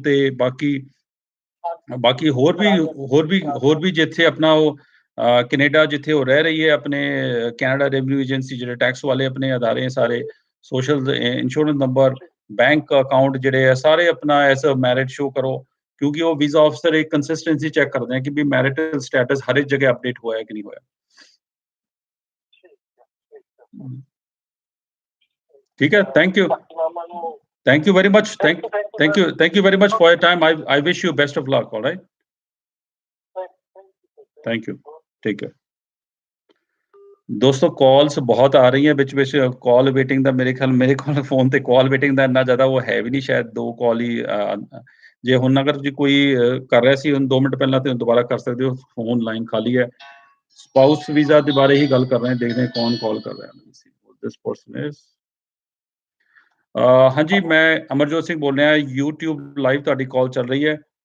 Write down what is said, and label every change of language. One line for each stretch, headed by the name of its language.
Punjabi: ਤੇ ਬਾਕੀ ਹੋਰ ਵੀ ਜਿੱਥੇ ਆਪਣਾ ਉਹ ਕੈਨੇਡਾ ਜਿੱਥੇ ਉਹ ਰਹਿ ਰਹੀ ਹੈ, ਆਪਣੇ ਕੈਨੇਡਾ ਰੈਵਨਿਊ ਏਜੰਸੀ ਜਿਹੜੇ ਟੈਕਸ ਵਾਲੇ ਆਪਣੇ ਅਦਾਰੇ ਸਾਰੇ, social insurance number, bank account ਜਿਹੜੇ ਆ ਸਾਰੇ ਆਪਣਾ ਐਸ ਮੈਰਿਟ ਸ਼ੋ ਕਰੋ, ਕਿਉਂਕਿ ਉਹ ਵੀਜ਼ਾ ਆਫਿਸਰ ਇੱਕ ਕੰਸਿਸਟੈਂਸੀ ਚੈੱਕ ਕਰਦੇ ਆ ਕਿ ਵੀ ਮੈਰਿਟਲ ਸਟੇਟਸ ਹਰ ਇੱਕ ਜਗ੍ਹਾ ਅਪਡੇਟ ਹੋਇਆ ਕਿ ਨਹੀਂ ਹੋਇਆ। ਠੀਕ ਹੈ,
English: Thank you very much, thank you very much for your time. I wish you best of luck. All right, thank you, take care।
Punjabi: ਦੋਸਤੋ ਕਾਲਸ ਬਹੁਤ ਆ ਰਹੀਆਂ ਵਿੱਚ ਕਾਲ ਵੇਟਿੰਗ ਦਾ, ਮੇਰੇ ਕੋਲ ਫੋਨ ਤੇ ਕਾਲ ਵੇਟਿੰਗ ਦਾ ਇੰਨਾ ਜ਼ਿਆਦਾ ਉਹ ਹੈ ਵੀ ਨਹੀਂ, ਸ਼ਾਇਦ 2 ਕਾਲ ਹੀ। ਜੇ ਹੁਣ ਅਗਰ ਜੀ ਕੋਈ ਕਰ ਰਿਹਾ ਸੀ ਹੁਣ 2 ਮਿੰਟ ਪਹਿਲਾਂ ਤੇ ਦੁਬਾਰਾ ਕਰ ਸਕਦੇ ਹੋ, ਫੋਨ ਲਾਈਨ ਖਾਲੀ ਹੈ। ਸਪਾਊਸ ਵੀਜ਼ਾ ਦੇ ਬਾਰੇ ਹੀ ਗੱਲ ਕਰ ਰਹੇ ਹਾਂ, ਦੇਖਦੇ ਹਾਂ ਕੌਣ ਕਾਲ ਕਰ ਰਿਹਾ ਹੈ।
English: this person is
Punjabi: ਹਾਂਜੀ, ਮੈਂ ਅਮਰਜੋਤ ਸਿੰਘ ਬੋਲ ਰਿਹਾ, YouTube ਲਾਈਵ ਤੁਹਾਡੀ ਕਾਲ ਚੱਲ ਰਹੀ ਹੈ।